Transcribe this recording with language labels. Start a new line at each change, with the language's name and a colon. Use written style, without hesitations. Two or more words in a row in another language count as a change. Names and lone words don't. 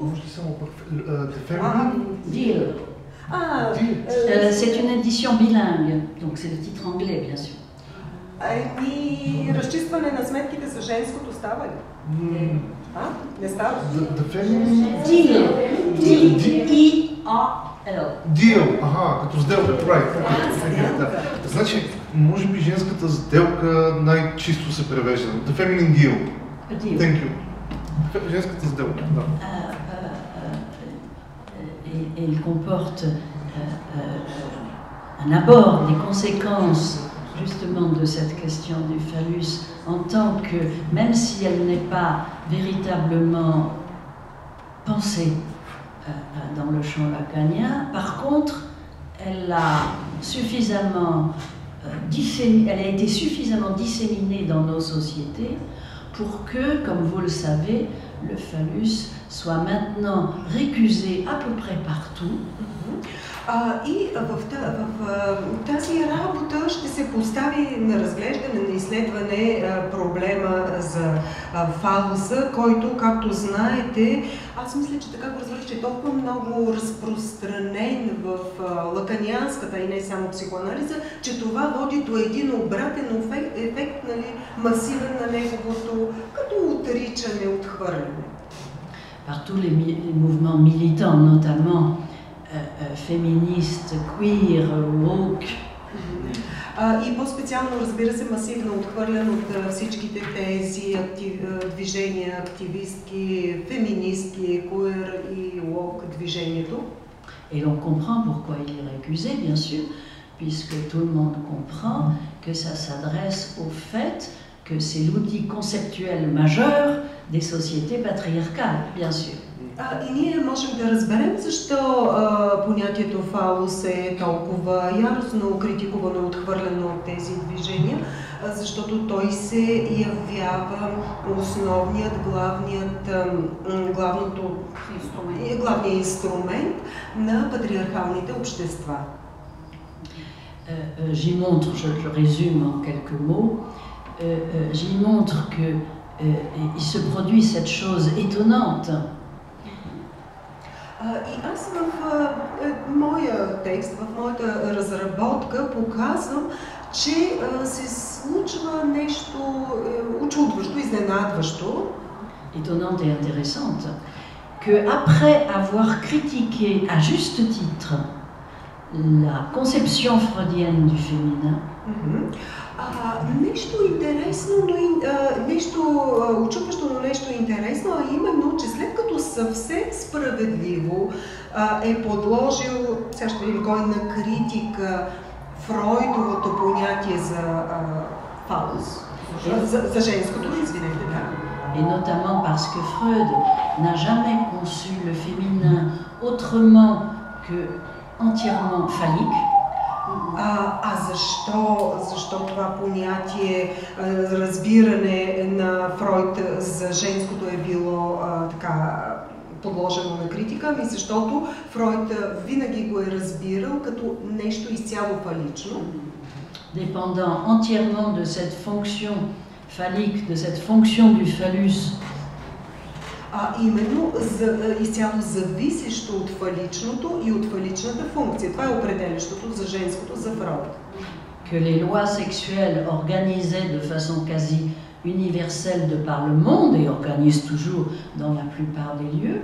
Bulgarian: Може ли само Deal.
French: C'est une édition bilingue, donc c'est le titre anglais, bien sûr.
Bulgarian: Разчистване на сметките за женското става ли? Не става? Deal. D-E-A-L. Deal, като сделка, right. Значи, може би женската сделка най-чисто се превежда.
English: The feminine deal. A deal. Thank you.
Bulgarian: Женската сделка, да.
French: Et il comporte un abord des conséquences justement de cette question du phallus en tant que, même si elle n'est pas véritablement pensée dans le champ lacanien, par contre, elle a été suffisamment disséminée dans nos sociétés pour que, comme vous le savez, le phallus soit maintenant récusé à peu près partout.
Bulgarian: И в тази работа ще се постави на разглеждане, на изследване проблема за фалуса, който, както знаете, аз мисля, че така го разбрах, че е толкова много разпространен в лаканианската и не само психоанализа, че това води до един обратен ефект, нали, масивен на неговото, като отричане, отхвърляне.
French: Par tous les mouvements militants, notamment féministes, queer, woke.
Bulgarian: И по-специално, разбира се, масивно отхвърлян от всичките тези движения, активистки, феминистки, queer и woke движението.
French: Et l'on comprend pourquoi il est récusé, bien sûr, puisque tout le monde comprend que ça s'adresse au fait que c'est l'outil conceptuel majeur des sociétés patriarcales, bien sûr.
Bulgarian: И ние можем да разберем защо понятието фалус е толкова яростно критикувано и отхвърляно от тези движения, защото той се явява основният, главният инструмент на патриархалните общества.
French: J'y montre, je le résume en quelques mots, j'y montre qu'il se produit cette chose étonnante.
Bulgarian: И аз в моя текст, в моята разработка показвам, че се случва нещо учудващо, изненадващо.
French: Étonnante et intéressante, que après avoir critiqué à juste titre la conception freudienne du féminin,
Bulgarian: нещо интересно, но нещо учудващо, но нещо интересно, а именно, че след като съвсем справедливо е подложил, сега ще видим кой, на критика Фройдовото понятие за фалус, за женското, извинете, да.
French: Et notamment parce que Freud n'a jamais conçu le féminin autrement que entièrement phallique.
Bulgarian: Защо това понятие, разбиране на Фройд за женското е било така подложено на критика? Ами защото Фройд винаги го е разбирал като нещо изцяло фалично.
French: Dépendant entièrement de cette fonction phallique, de cette fonction du phallus.
Bulgarian: Именно изцяло зависещо от фаличното и от фаличната функция. Това е определящото за женското за Фройд.
French: Que les lois sexuelles organisées de façon quasi universelle de par le monde et organisent toujours dans la plupart des lieux.